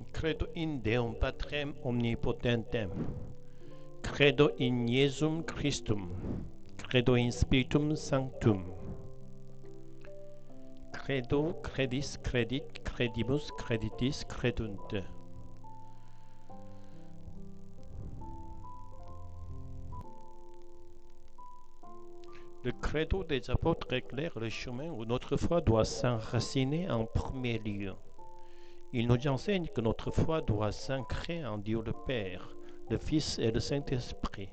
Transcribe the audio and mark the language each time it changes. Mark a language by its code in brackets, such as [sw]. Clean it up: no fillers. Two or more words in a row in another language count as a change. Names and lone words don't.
[la] Credo in Deum Patrem omnipotentem. Credo in Iesum Christum. Credo in Spiritum Sanctum. Credo, credis, credit, credimus, creditis, credunt. [fr] Le credo des apôtres éclaire le chemin où notre foi doit s'enraciner en premier lieu. Il nous enseigne que notre foi doit s'ancrer en Dieu le Père, le Fils et le Saint-Esprit.